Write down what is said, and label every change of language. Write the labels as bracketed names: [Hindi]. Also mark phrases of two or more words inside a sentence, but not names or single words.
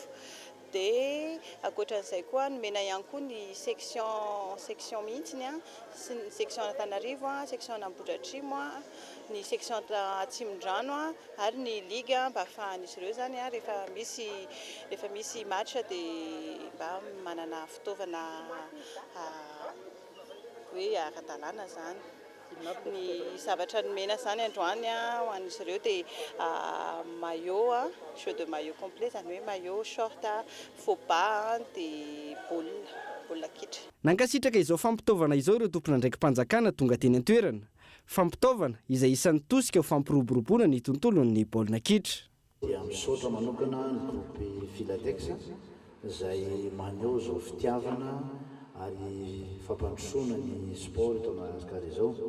[Malagasy] Dia ankoatran'izay koa nomena ihany koa ny section mihitsiny sy ny section Antananarivo, section Ambohidratrimo, ny section Atsimondrano ary ny ligue mba ahafahan'izy ireo zany rehefa misy match dia mba manana fitaovana hoe ara-dalàna zany. Ny zavatra nomena zany androany ho an'izy ireo dia maillot, [French] jeu de maillot complet [Malagasy] zany hoe maillot, short, [French] faux bas [Malagasy] dia baolina kitra. Nankasitraka izao fampitaovana izao ireo tompona ndraiky mpanjakana tonga teny an-toerana. Fampitaovana izay isan'ny tosika ho fampiroboroboana ny tontolon'ny baolina kitra. Dia misaotra manokana ny groupe Filatex izay maneho izao fitiavana ary fampandrosoana ny sport eto Madagasikara izao.